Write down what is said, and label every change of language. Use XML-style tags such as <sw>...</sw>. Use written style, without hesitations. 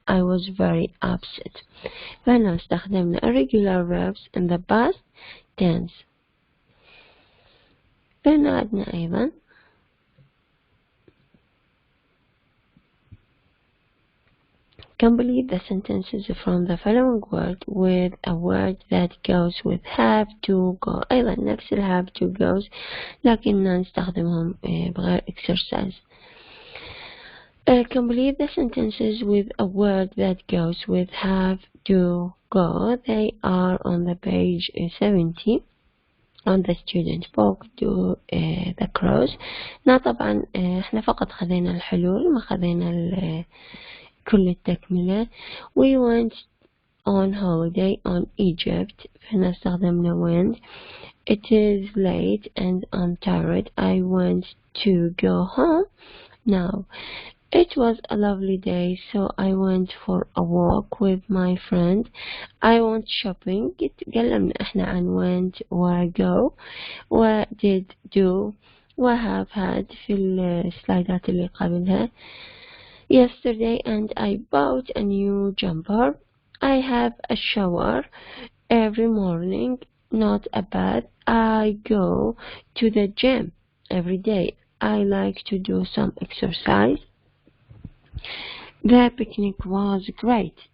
<en>I was very upset.</en> <ar>فهنا استخدمنا</ar> <en>irregular verbs in the past tense.</en> <ar>فهنا عندنا أيضا</ar> <en>complete the sentences from the following word with a word that goes with have, to, go.</en> <ar>أيضا نفس have, to, goes لكننا نستخدمهم بغير exercise.</ar> <en>Complete the sentences with a word that goes with have, to, go. They are on the page 70 on the student book. Do the cross.</en> <ar>طبعا احنا فقط خذينا الحلول ما خذينا كل التكملة.</ar> <en>We went on holiday on Egypt.</en> <ar>فهنا استخدمنا went.</ar> <en>It is late and I'm tired. I want to go home now. It was a lovely day so I went for a walk with my friend. I went shopping.</en> <ar>تكلمنا احنا عن went و go و did do و have had في السلايدات اللي قبلها.</ar> <en>Yesterday and I bought a new jumper. I have a shower every morning, not a bath. I go to the gym every day. I like to do some exercise. The picnic was great.</en>